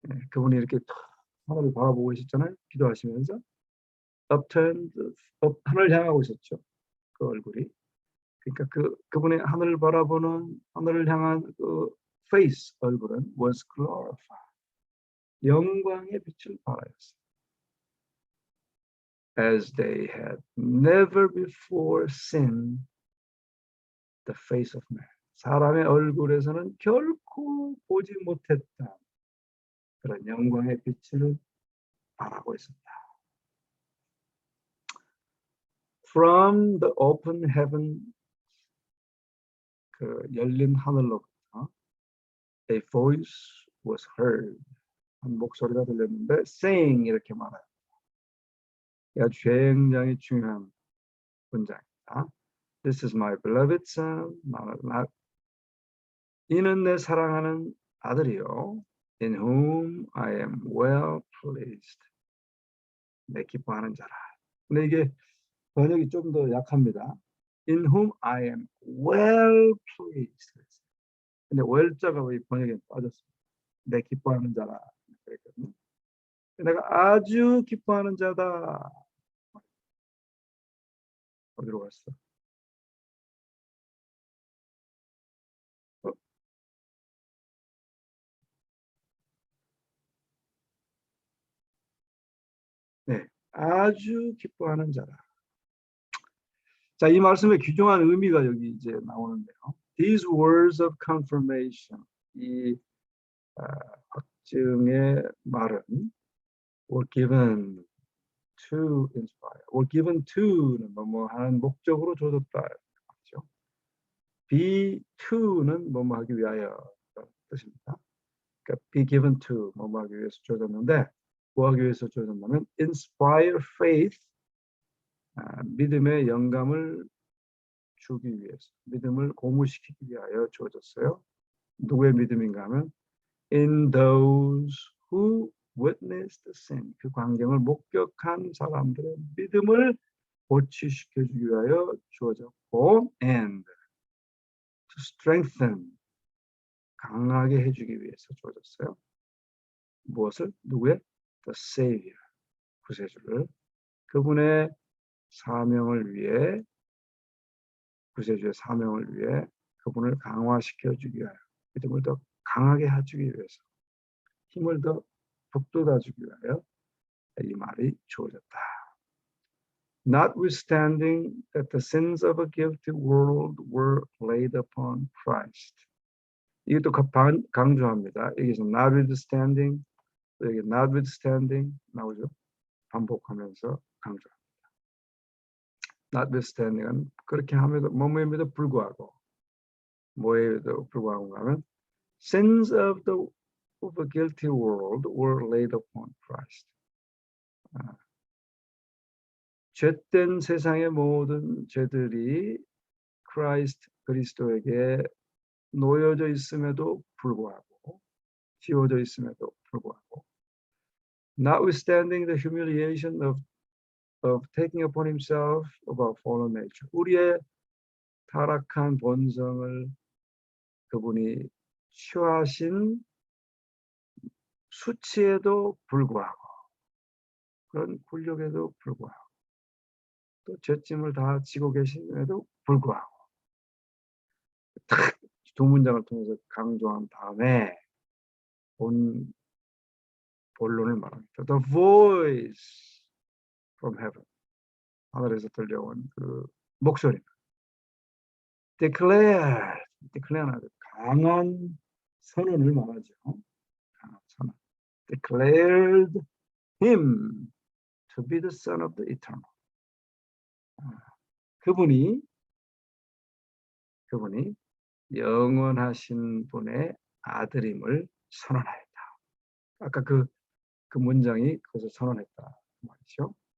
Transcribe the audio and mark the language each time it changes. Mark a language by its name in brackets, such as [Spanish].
[Korean] 그분이 이렇게 하늘을 바라보고 있었잖아요. 기도하시면서 upturned, 하늘을 향하고 있었죠. 그 얼굴이. 그러니까 그분의 하늘을 바라보는 하늘을 향한 그 face, 얼굴은 [English] was glorified. [Korean] 영광의 빛을 발하였어요. [English] As they had never before seen the face of man. [Korean] 사람의 얼굴에서는 결코 보지 못했다. 그런 영광의 빛을 바라고 있었다. [English] From the open heaven, [Korean] 그 열린 하늘로부터 [English] a voice was heard. [Korean] 한 목소리가 들렸는데 saying 이렇게 말해요. 아주 굉장히 중요한 문장입니다. [English] This is my beloved son. [Korean] 이는 내 사랑하는 아들이요. [English] In whom I am well pleased. [Korean] 내 기뻐하는 자라. 근데 이게 번역이 좀 더 약합니다. [English] In whom I am well pleased. [Korean] 근데 well자가 왜 번역에 빠졌습니다. 내 기뻐하는 자라. 그랬거든요. 내가 아주 기뻐하는 자다. 어디로 갔어? 네, 아주 기뻐하는 자라. 자, 이 말씀의 귀중한 의미가 여기 이제 나오는데요. [English] These words of confirmation, [Korean] 이 확증의 말은 [English] were given to inspire, were given to는 [Korean] 뭐 하는 목적으로 줘줬다. 그렇죠? be to는 뭐뭐 하기 위하여 뜻입니다. 그러니까 [English] be given to [Korean] 뭐뭐 하기 위해서 주어졌는데 뭐 하기 위해서 주어졌냐면 [English] inspire faith [Korean] 믿음의 영감을 주기 위해서 믿음을 고무시키기 위하여 주어졌어요. 누구의 믿음인가 하면 [English] in those who witnessed sin [Korean] 그 광경을 목격한 사람들의 믿음을 고취시켜주기 위하여 주어졌고 [English] and to strengthen [Korean] 강하게 해주기 위해서 주어졌어요. 무엇을? 누구의? The Savior 구세주를 그분의 사명을 위해 구세주의 사명을 위해 그분을 강화시켜주기 위하여 믿음을 더 강하게 해주기 위해서 힘을 더 북돋아주기 위하여 이 말이 주어졌다. [English] Notwithstanding that the sins of a guilty world were laid upon Christ. [Korean] 이것도 강조합니다. 여기서 notwithstanding, 여기 notwithstanding 나오죠. 반복하면서 강조합니다. notwithstanding은 그렇게 함에도 뭐뭐에도 불구하고 뭐에도 불구하고 하면 [English] sins of a guilty world were laid upon Christ. [Korean] 죄된 세상의 모든 죄들이 그리스도에게 놓여져 있음에도 불구하고 지워져 있음에도 불구하고 [English] notwithstanding the humiliation of taking upon himself of our fallen nature [Korean] 우리의 타락한 본성을 그분이 취하신 수치에도 불구하고 그런 굴욕에도 불구하고 또 죄짐을 다 지고 계심에도 불구하고 딱 두 문장을 통해서 강조한 다음에 본론을 말합니다. [English] The voice from heaven [Korean] 하늘에서 들려온 그 목소리 declare 강한 선언을 말하죠. 강한 선언 [English] declared him to be the son of the eternal [Korean] 그분이 영원하신 분의 아들임을 선언하였다. 아까 그 문장이 그것을 선언했다 말이죠.